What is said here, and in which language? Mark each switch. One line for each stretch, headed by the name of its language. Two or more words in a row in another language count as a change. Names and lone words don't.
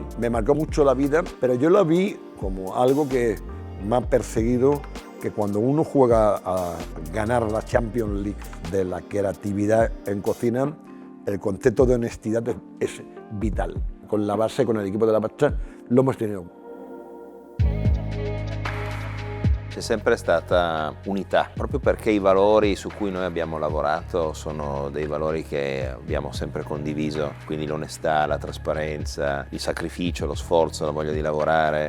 Spanish: Me marcó mucho la vida, pero yo la vi como algo que me ha perseguido, que cuando uno juega a ganar la Champions League de la creatividad en cocina, el concepto de honestidad es vital. Con la base, con el equipo de la Baccia, lo hemos tenido.
Italian: C'è sempre stata unità, proprio perché i valori su cui noi abbiamo lavorato sono dei valori che abbiamo sempre condiviso, quindi l'onestà, la trasparenza, il sacrificio, lo sforzo, la voglia di lavorare.